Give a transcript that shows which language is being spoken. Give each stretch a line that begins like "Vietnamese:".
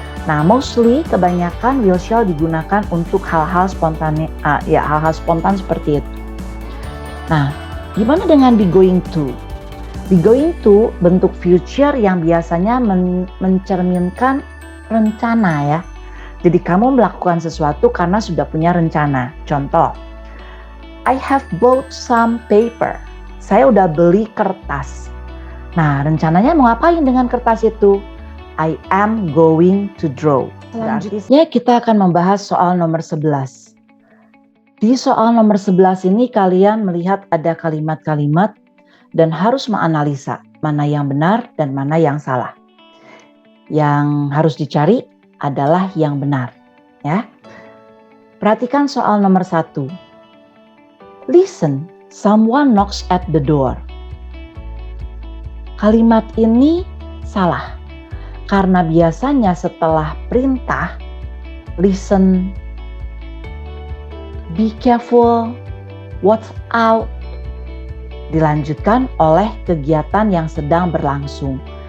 Indonesian: Nah, mostly kebanyakan will shall digunakan untuk hal-hal spontan, hal-hal spontan seperti itu. Nah, gimana dengan be going to? Be going to bentuk future yang biasanya mencerminkan rencana ya. Jadi kamu melakukan sesuatu karena sudah punya rencana. Contoh,
English: I have bought some paper.
Indonesian: Saya udah beli kertas. Nah, rencananya mau ngapain dengan kertas itu?
English: I am going to draw.
Indonesian: Selanjutnya kita akan membahas soal nomor 11. Di soal nomor 11 ini kalian melihat ada kalimat-kalimat dan harus menganalisa mana yang benar dan mana yang salah. Yang harus dicari adalah yang benar, ya. Perhatikan soal nomor 1.
English: Listen, someone knocks at the door.
Indonesian: Kalimat ini salah. Karena biasanya setelah perintah, listen,
English: be careful, watch out,
Indonesian: dilanjutkan oleh kegiatan yang sedang berlangsung.